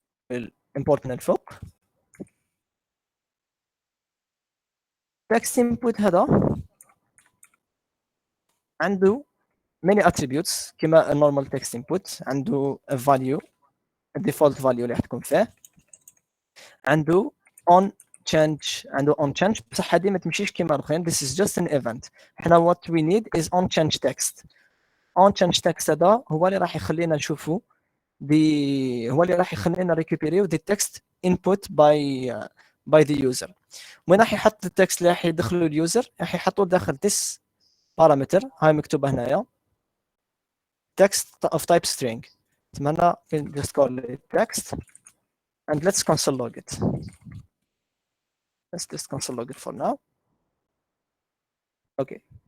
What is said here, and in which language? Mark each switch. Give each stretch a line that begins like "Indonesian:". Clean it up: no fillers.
English: We'll import
Arabic: من الفوق.
English: text input
Arabic: هذا عنده
English: many attributes كما a normal text input.
Arabic: عنده
English: a value, a default value
Arabic: اللي حتكون فيه. عنده on change بصح هذه ما تمشيش كيما الاخرين.
English: This is just an event.
Arabic: حنا
English: what we need is on change text.
Arabic: On change text هذا هو اللي راح يخلينا نشوفوا هو اللي راح يخلينا ريكوبيريو
English: the text input by the user.
Arabic: وين راح يحط التكست اللي راح يدخلوا اليوزر؟ راح يحطوه داخل
English: this parameter.
Arabic: هاي مكتوبه هنايا text of type string. تمنى
English: just call it text and let's console log it. Let's just console log it for now. Okay.